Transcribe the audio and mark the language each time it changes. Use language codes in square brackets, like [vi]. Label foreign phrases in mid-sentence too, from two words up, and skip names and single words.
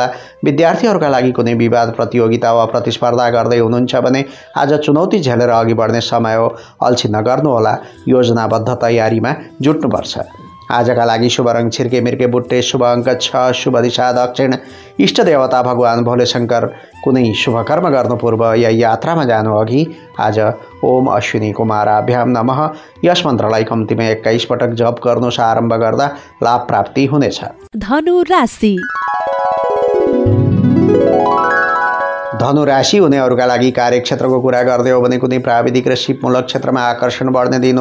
[ne] विद्यार्थीहरूका लागि कुनै विवाद, प्रतियोगिता वा प्रतिस्पर्धा गर्दै हुनुहुन्छ भने आज चुनौती झेलेर अघि बढ्ने समय हो। अल्छी नगर्नुहोला। योजनाबद्ध तयारीमा जुट्नुपर्छ। आजका लागि शुभ रङ छिर्के मिर्के बुट्टे, शुभ अङ्क 6, शुभ दिशा दक्षिण, इष्ट देवता भगवान भोले शङ्कर। कुनै शुभ कर्म गर्नु पूर्व या यात्रामा जानु अघि आज [sa] ओम अश्विनी कुमाराभ्याम नमः [ne] यस मन्त्रलाई कम्तीमा 21 पटक जप गर्नुहोस्। आरम्भ गर्दा लाभ प्राप्ति हुनेछ। धनु राशि। धनु राशि हुनेहरूका लागि कार्यक्षेत्रको कुरा गर्दै हो भने कुनै प्राविधिक र सिपमूलक क्षेत्रमा आकर्षण बढ्ने दिन हो।